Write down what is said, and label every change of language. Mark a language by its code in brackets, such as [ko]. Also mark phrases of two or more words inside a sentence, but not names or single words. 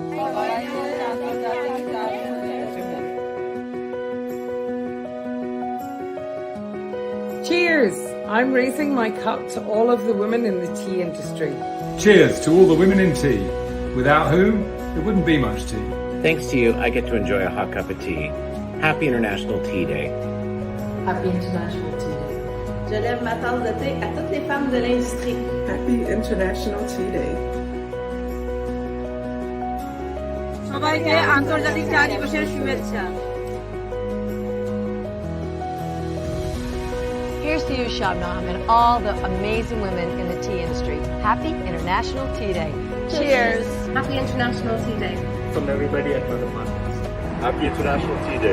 [en] Cheers! I'm raising my cup to all of the women in the tea industry. Cheers to all the women in tea, without whom there wouldn't be much tea. Thanks to you, I get to enjoy a hot cup of tea. Happy International Tea Day. Happy International Tea Day. [fr] Je lève ma tasse de thé à toutes les femmes de l'industrie. [en] Happy International Tea Day. [bn] সবাইকে আন্তর্জাতিক চা দিবসের শুভেচ্ছা। [en] Here's to you, Shabnam, and all the amazing women in the tea industry. Happy International Tea Day. Cheers. Happy International Tea Day. From everybody at Mother Markets. Happy International Tea Day.